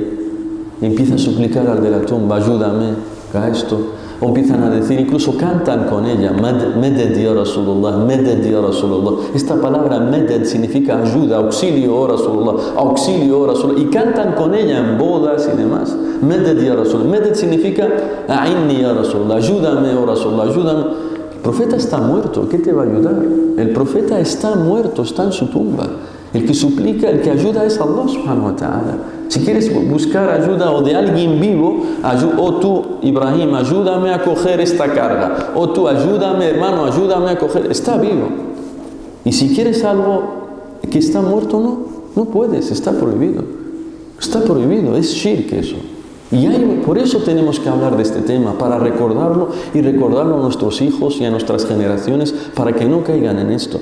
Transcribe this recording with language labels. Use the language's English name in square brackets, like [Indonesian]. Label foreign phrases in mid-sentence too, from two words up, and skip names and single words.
[Spanish] Y empieza a suplicar al de la tumba, ayúdame a esto. O empiezan a decir, incluso cantan con ella, [Arabic] مدد يا رسول الله، مدد يا رسول الله. [Spanish] Esta palabra Meded significa ayuda, auxilio, oh Rasulullah, auxilio, oh Rasulullah. Y cantan con ella en bodas y demás. [Arabic] مدد يا رسول الله. [Spanish] Meded significa [Arabic] أعنّي يا رسول الله, [Spanish] ayúdame, oh Rasulullah, ayúdame. El profeta está muerto, ¿qué te va a ayudar? El profeta está muerto, está en su tumba. El que suplica, el que ayuda es Allah [Arabic] سبحانه وتعالى. [Spanish] Si quieres buscar ayuda o de alguien vivo, o tú, Ibrahim, ayúdame a coger esta carga. O tú, ayúdame, hermano, ayúdame a coger. Está vivo. Y si quieres algo que está muerto, no puedes, está prohibido. Está prohibido, es shirk eso. Y por eso tenemos que hablar de este tema, para recordarlo y recordarlo a nuestros hijos y a nuestras generaciones, para que no caigan en esto.